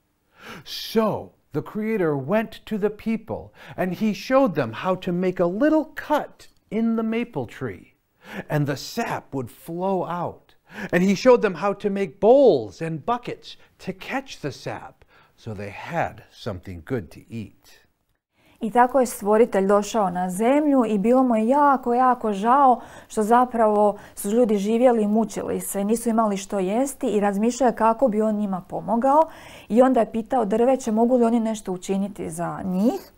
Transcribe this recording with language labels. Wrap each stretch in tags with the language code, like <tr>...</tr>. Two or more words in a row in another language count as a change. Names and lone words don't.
<en>So the Creator went to the people and he showed them how to make a little cut in the maple tree, and the sap would flow out. And he showed them how to make bowls and buckets to catch the sap, so they had something good to eat.</en> <hr>I tako je stvoritelj došao na zemlju i bilo mu je jako, jako žao što zapravo su ljudi živjeli i mučili se, nisu imali što jesti i razmišljaju kako bi on njima pomogao. I onda je pitao drveće mogu li oni nešto učiniti za njih.</hr>